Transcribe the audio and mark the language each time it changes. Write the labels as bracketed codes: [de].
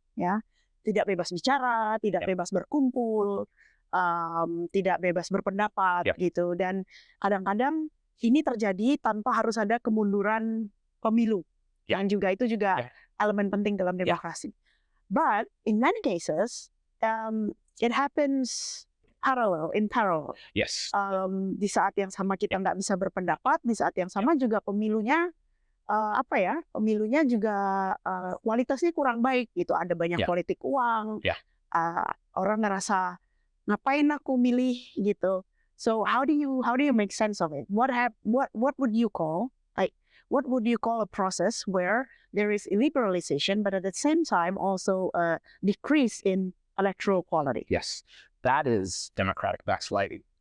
[id] Ya, tidak bebas bicara, tidak bebas berkumpul, tidak bebas berpendapat gitu. Dan kadang-kadang ini terjadi tanpa harus ada kemunduran pemilu. Yang juga itu juga elemen penting dalam demokrasi. [en] But in many cases, it happens in parallel. Yes. [id] Di saat yang sama kita nggak bisa berpendapat, di saat yang sama juga pemilunya pemilunya juga kualitasnya kurang baik gitu. Ada banyak politik uang. Orang ngerasa ngapain aku milih gitu. [en] So how do you make sense of it? What would you call a process where there is liberalization but at the same time also a decrease in electoral quality? Yes. That is democratic backsliding.